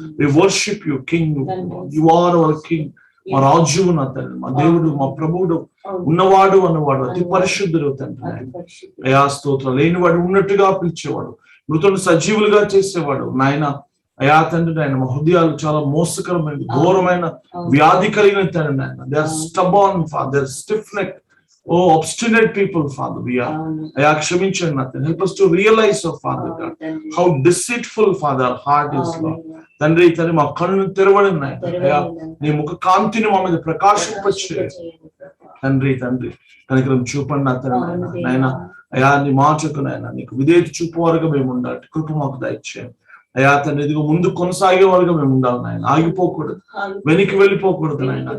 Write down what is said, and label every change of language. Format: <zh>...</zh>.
<en>We worship you king, you are our king.</en> <te>మా రాజువు నా తండ్రి, మా దేవుడు, మా ప్రభువుడు, ఉన్నవాడు అన్నవాడు, అతి పరిశుద్ధుడు తండ్రి నాయన. అయా స్తోత్రం. లేనివాడు ఉన్నట్టుగా పిలిచేవాడు, మృతులను సజీవులుగా చేసేవాడు నాయన. అయా తండ్రి నాయన, మా హృదయాలు చాలా మోసకరమైన, ఘోరమైన వ్యాధి కలిగిన తండ్రి నాయన.</te> <en>They are stubborn father, they are stiff neck, oh obstinate people father we are.</en> <te>అయా క్షమించండి నా తండ్రి.</te> <en>help us to realize oh father God how deceitful father our heart is Lord.</en> <te>తండ్రి తండ్రి మా కళ్ళు తెరవడం నాయన. అయా నీ ముఖ కాంతిని మా మీద ప్రకాశింపచే తండ్రి. కనికరం చూపండి నా తండ్రి నాయన. అయా నీ మాటకు నాయన నీకు విధేయత చూపు వారుగా మేము ఉండాలి, కృప మాకు దయచేయండి అయా తండ్రి. ఇదిగో ముందు కొనసాగే వారుగా మేము ఉండాలి నాయన, ఆగిపోకూడదు, వెనక్కి వెళ్ళిపోకూడదు నాయన.</te>